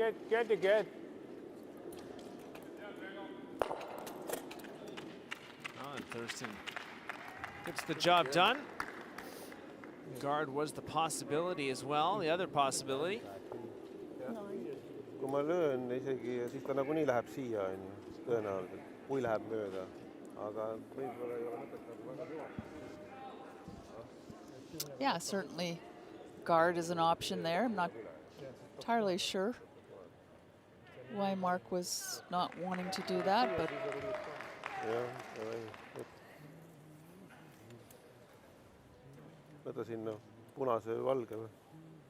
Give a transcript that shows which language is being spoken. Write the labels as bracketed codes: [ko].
[en] Good to good. Oh, and Thurston gets the job done. Guard was the possibility as well, the other possibility. [et] kui ma löön isegi, siis ta nagunii läheb siia, on ju, tõenäoliselt, kui läheb mööda. Aga võib-olla ei ole mõtet nagu väga kõva. [en] Yeah, certainly guard is an option there. I'm not entirely sure why Mark was not wanting to do that, but [et] jah, võta sinna punase või valge või?